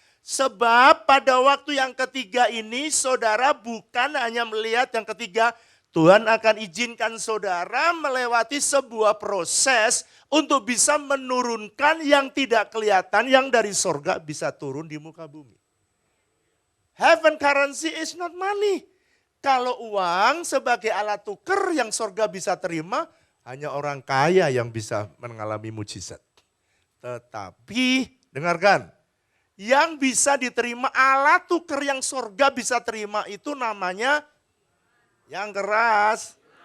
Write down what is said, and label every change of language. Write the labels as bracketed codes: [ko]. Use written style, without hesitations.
[id] Sebab pada waktu yang ketiga ini saudara bukan hanya melihat yang ketiga, Tuhan akan izinkan saudara melewati sebuah proses untuk bisa menurunkan yang tidak kelihatan, yang dari sorga bisa turun di muka bumi. [en] Heaven currency is not money. [id] Kalau uang sebagai alat tukar yang sorga bisa terima, hanya orang kaya yang bisa mengalami mujizat. Tetapi, dengarkan, yang bisa diterima alat tukar yang sorga bisa terima itu namanya yang keras.